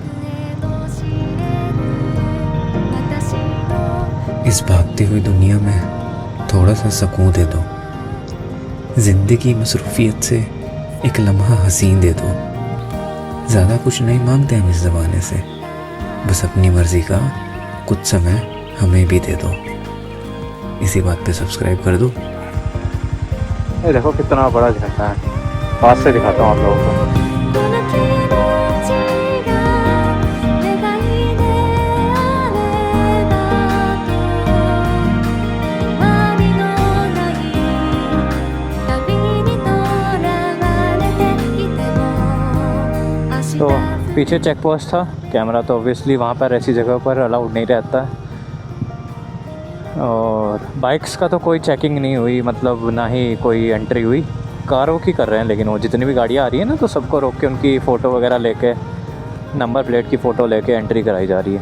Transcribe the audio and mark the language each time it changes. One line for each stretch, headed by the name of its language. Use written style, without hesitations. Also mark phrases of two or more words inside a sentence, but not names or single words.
Hindi: इस भागती हुई दुनिया में थोड़ा सा सुकून दे दो, जिंदगी मसरूफियत से एक लम्हा हसीन दे दो। ज़्यादा कुछ नहीं मांगते हम इस ज़माने से, बस अपनी मर्ज़ी का कुछ समय हमें भी दे दो। इसी बात पे सब्सक्राइब कर दो। ये देखो कितना बड़ा झरना है, पास से दिखाता हूँ आप लोगों को।
Japanese: この気持ちが願いであればと終わりのない旅にとらわれていても明日
Hindi: तो पीछे
English: check post
Hindi: था, कैमरा तो ऑब्वियसली वहाँ पर ऐसी जगह पर अलाउड नहीं रहता है। और बाइक्स का तो कोई चेकिंग नहीं हुई, मतलब ना ही कोई एंट्री हुई। कारों की कर रहे हैं, लेकिन वो जितनी भी गाड़ियाँ आ रही है ना, तो सबको रोक के उनकी फ़ोटो वगैरह लेके,
English: number plate
Hindi: की फ़ोटो लेके एंट्री कराई जा रही है।